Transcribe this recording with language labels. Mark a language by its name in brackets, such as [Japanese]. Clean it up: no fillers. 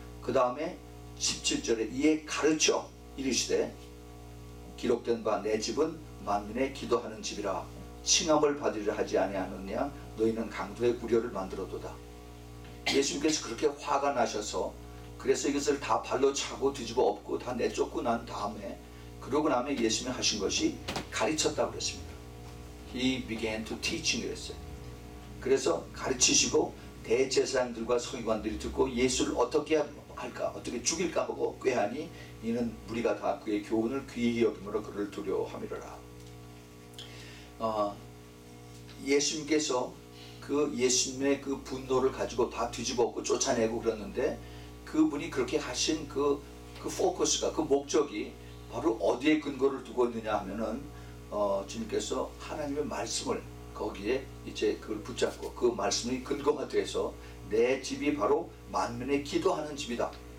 [Korean] 그 다음에 17절에 이에 가르쳐 이르시되 기록된 바 내 집은 만민의 기도하는 집이라 칭함을 받으리라 하지 아니하느냐 너희는 강도의 구려를 만들어도다. 예수님께서 그렇게 화가 나셔서 그래서 이것을 다 발로 차고 뒤집어 엎고 다 내쫓고 난 다음에 그러고 나면 예수님이 하신 것이 가르쳤다고 그랬습니다. [English] He began to teaching [Korean] 그랬어요. 그래서 가르치시고 대제사장들과 서기관들이 듣고 예수를 어떻게 할까 어떻게 죽일까 하고 꾀하니 이는 무리가 다 그의 교훈을 귀히 여김으로 그를 두려워함이로라. 예수님께서 그 예수님의 그 분노를 가지고 다 뒤집어 엎고 쫓아내고 그랬는데 그분이 그렇게 하신 그 포커스가 그 목적이 바로 어디에 근거를 두고 있느냐 하면은 주님께서 하나님의 말씀을 거기에 이제 그걸 붙잡고 그 말씀이 근거가 돼서 내 집이 바로 만민의 기도하는 집이다.